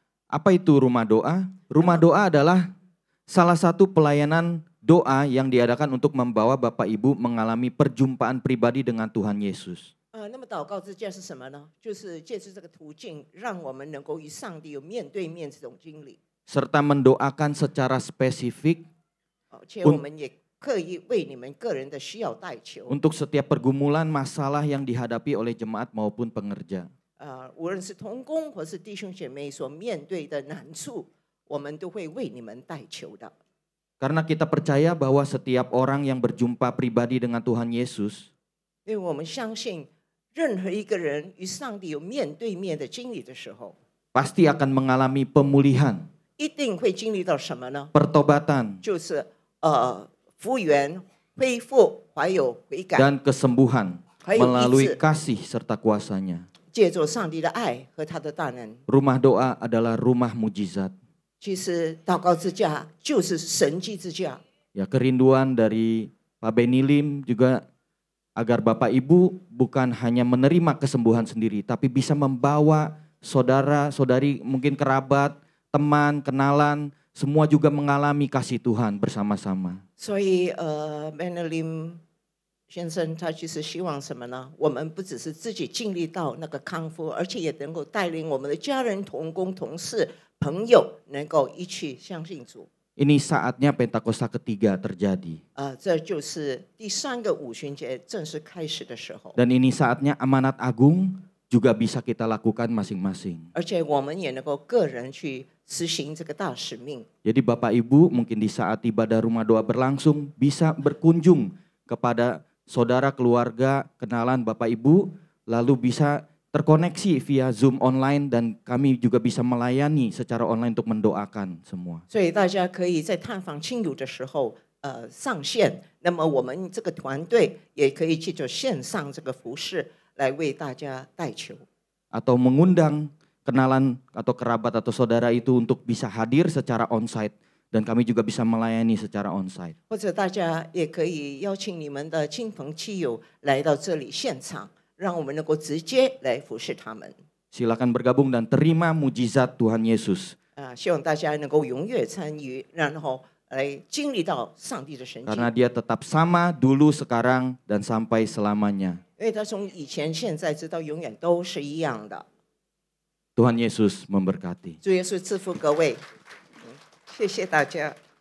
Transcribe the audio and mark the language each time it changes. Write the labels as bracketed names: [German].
[Indonesian] Apa itu Rumah Doa? Rumah Doa adalah salah satu pelayanan doa yang diadakan untuk membawa Bapak Ibu mengalami perjumpaan pribadi dengan Tuhan Yesus. [Chinese] 那么祷告之家是什么呢？就是借助这个途径，让我们能够与上帝有面对面这种经历。 [Indonesian] serta mendoakan secara spesifik [Chinese] 且我们也刻意为你们个人的需要代求。 [Indonesian] untuk setiap pergumulan masalah yang dihadapi oleh jemaat maupun pengerja. [Chinese] 无论是同工或是弟兄姐妹所面对的难处，我们都会为你们代求的。 [Indonesian] Karena kita percaya bahwa setiap orang yang berjumpa pribadi dengan Tuhan Yesus, [Chinese] 因为我们相信。任何一个人与上帝有面对面的经历的时候， [Indonesian] pasti akan mengalami pemulihan, [Chinese] 一定会经历到什么呢？ [Indonesian] pertobatan, [Chinese] 就是复原、恢复，还有悔改 [Indonesian] dan kesembuhan melalui kasih serta kuasanya. [Chinese] 借助上帝的爱和他的大能。 [Indonesian] Rumah Doa adalah rumah mujizat. [Chinese] 其实祷告之家就是神迹之家。 [Indonesian] Ya, kerinduan dari Pak Benny Lim juga agar Bapak Ibu bukan hanya menerima kesembuhan sendiri, tapi bisa membawa saudara-saudari, mungkin kerabat, teman, kenalan, semua juga mengalami kasih Tuhan bersama-sama. [Chinese] 所以Benny Lim 先生他其实希望什么呢？我们不只是自己经历到那个康复，而且也能够带领我们的家人、同工、同事、朋友，能够一起相信主。 [Indonesian] Ini saatnya Pentakosta ketiga terjadi. [Chinese] 这就是第三个五旬节正式开始的时候。 [Indonesian] Dan ini saatnya amanat agung juga bisa kita lakukan masing-masing. [Chinese] 而且我们也能够个人去实行这个大使命。 [Indonesian] Jadi Bapak Ibu mungkin di saat ibadah Rumah Doa berlangsung bisa berkunjung kepada saudara, keluarga, kenalan Bapak Ibu, lalu bisa terkoneksi via Zoom online dan kami juga bisa melayani secara online untuk mendoakan semua. [Chinese] 所以大家可以在探访亲友的时候，上线。那么我们这个团队也可以借着线上这个服事来为大家代求。 [Indonesian] Atau mengundang kenalan atau kerabat atau saudara itu untuk bisa hadir secara onsite dan kami juga bisa melayani secara onsite. [Chinese] 或者大家也可以邀请你们的亲朋戚友来到这里现场。让我们能够直接来服侍他们。 [Indonesian] Silakan bergabung dan terima mujizat Tuhan Yesus. [Chinese] 希望大家能够踊跃参与，然后来经历到上帝的神迹。 [Indonesian] Karena Dia tetap sama dulu, sekarang, dan sampai selamanya. [Chinese] 因为他从以前、现在直到永远都是一样的。 [Indonesian] Tuhan Yesus memberkati. [Chinese] 主耶稣赐福各位，谢谢大家。